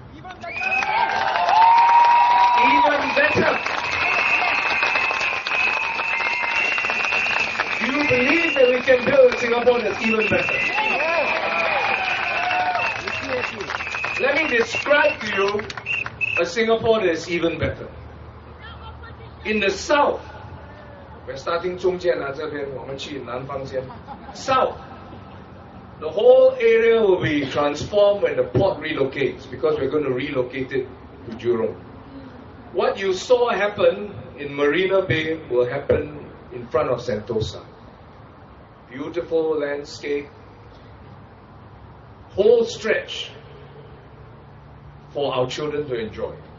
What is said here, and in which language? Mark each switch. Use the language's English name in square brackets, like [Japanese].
[English] Even better. Do you believe that we can build a Singapore that's even better? Let me describe to you a Singapore that is even better. In the south, we're starting [Chinese] 中间啊这边，我们去南方先。 [English] South, the whole area will be transformed when the port relocates, because we're going to relocate it to Jurong. What you saw happen in Marina Bay will happen in front of Sentosa. Beautiful landscape, whole stretch for our children to enjoy.